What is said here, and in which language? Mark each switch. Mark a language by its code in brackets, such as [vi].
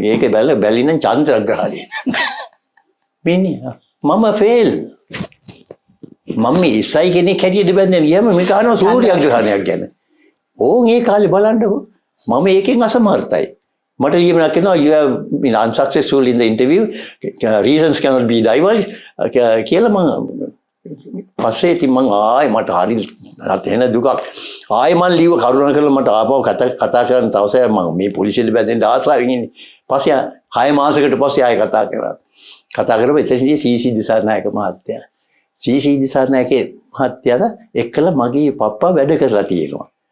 [si] මගේ ඒක බැලිනම් චන්ද්‍රග්‍රහණය. වෙන්නේ මම ෆේල්. මම ඉස්සයි කෙනෙක් හැටියට බැඳගෙන ගියාම මේ කනවා සූර්යග්‍රහණයක් ගැන. ඕන් ඒ කාලේ බලන්නකො. මම ඒකෙන් අසමර්ථයි. මට ලියමනක් කියනවා [en] you have been unsuccessful in the interview, reasons cannot be divulged [si] කියලා. මම පස්සේ ඉතින් මං මට හරි එන දුකක්. මං ලියුව කරුණා කරලා මට ආපහු කතා කරන්න තවසර මම මේ පොලිසියට බැඳෙන්න ආසාවෙන් ඉන්නේ. පස්සේ 6 මාසයකට පස්සේ ආයෙ කතා කරා. කතා කරපුවා එතනදී සීසී දිසානායක මහත්තයා. සීසී දිසානායක මහත්තයාට එක්කලා මගේ පප්පා වැඩ කරලා තියෙනවා.